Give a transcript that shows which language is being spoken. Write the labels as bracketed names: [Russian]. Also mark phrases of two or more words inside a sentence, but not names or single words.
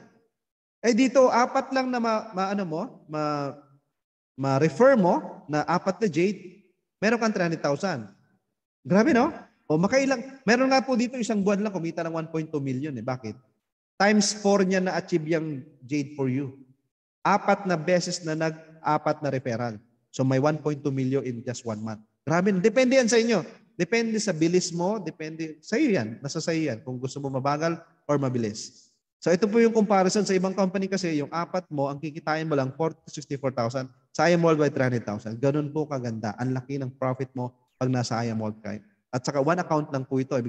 [Filipino] Dito, 4 lang na ma-refer mo na 4 na jade, meron kang 300,000. Grabe, no? Meron nga po dito isang buwan lang, kumita ng 1.2 million. Bakit? Times 4 niya na-achieve yung [English] jade for you. [Filipino] 4 na beses na 4 na referral. So may 1.2 million [English] in just 1 month. [Filipino] Grabe, depende yan sa inyo. Depende sa bilis mo, depende sa iyo yan. Nasa sa iyo yan kung gusto mo mabagal or mabilis. So ito po yung comparison sa ibang company kasi yung 4 mo, ang kikitain mo lang 40,000 to 64,000. Sa IAM Worldwide 300,000. Ganun po kaganda. Ang laki ng profit mo pag nasa IAM Worldwide. At saka 1 account lang po ito.